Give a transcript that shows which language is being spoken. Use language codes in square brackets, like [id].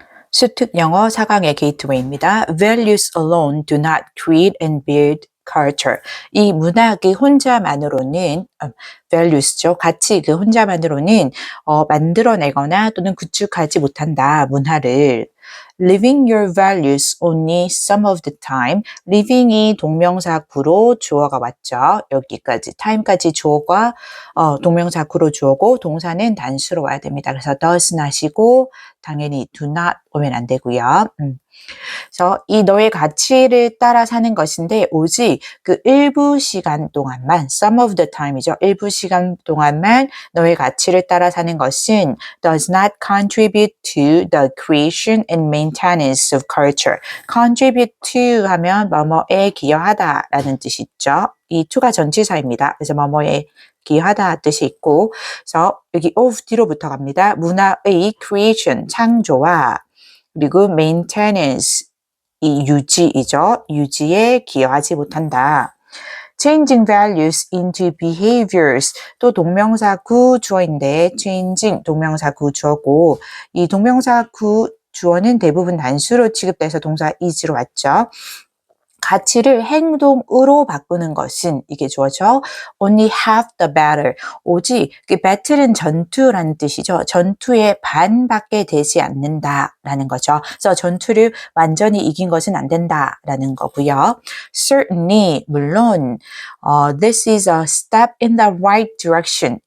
[ko] 수특 영어 4강의 게이트웨이입니다. [en] Values alone do not create and build culture. [ko] 이 문학이 혼자만으로는 values죠. 가치 그 혼자만으로는 만들어내거나 또는 구축하지 못한다. 문화를. [en] Living your values only some of the time. [ko] living이 동명사 구로 주어가 왔죠. 여기까지 time까지 주어가 동명사 구로 주어고 동사는 단수로 와야 됩니다. 그래서 does not이고 당연히 do not 오면 안 되고요. 그래서 이 너의 가치를 따라 사는 것인데 오직 그 일부 시간 동안만 [en] some of the time [ko] 이죠. 일부 시간 동안만 너의 가치를 따라 사는 것은 [en] does not contribute to the creation and maintenance of culture. [ko] contribute to 하면 뭐뭐에 기여하다 라는 뜻이 있죠. 이 to가 전치사입니다. 그래서 뭐뭐에 기여하다 뜻이 있고 그래서 여기 of 뒤로부터 갑니다. 문화의 creation, 창조와 그리고 maintenance, 이 유지이죠. 유지에 기여하지 못한다. [en] Changing values into behaviors. [ko] 또 동명사 구 주어인데 changing 동명사 구 주어고 이 동명사 구 주어는 대부분 단수로 취급돼서 동사 is로 왔죠. 가치를 행동으로 바꾸는 것은 이게 주어죠. [en] Only half the battle. [ko] 오직 그 battle은 전투라는 뜻이죠. 전투의 반밖에 되지 않는다라는 거죠. 그래서 전투를 완전히 이긴 것은 안 된다라는 거고요. [en] Certainly [ko] 물론 [en] this is a step in the right direction.